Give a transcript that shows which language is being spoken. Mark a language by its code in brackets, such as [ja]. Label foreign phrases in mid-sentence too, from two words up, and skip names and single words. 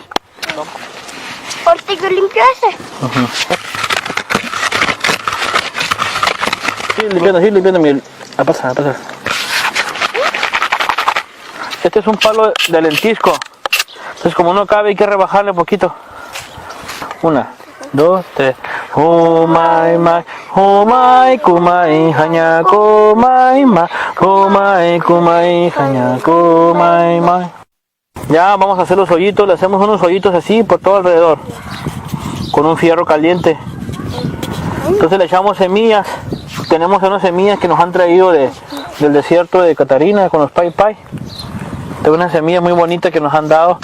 [es] Ahorita yo limpio ese. Sí, limpiando, miel. A pasar. Este es un palo de lentisco. Entonces como no cabe hay que rebajarle un poquito. 1, 2, 3. Kumai, kumai, haña, kumai, haña, kumai. Ya vamos a hacer los hoyitos, le hacemos unos hoyitos así por todo alrededor. Con un fierro caliente. Entonces le echamos semillas. Tenemos unas semillas que nos han traído del desierto de Catarina con los pai. Tengo una semilla muy bonita que nos han dado.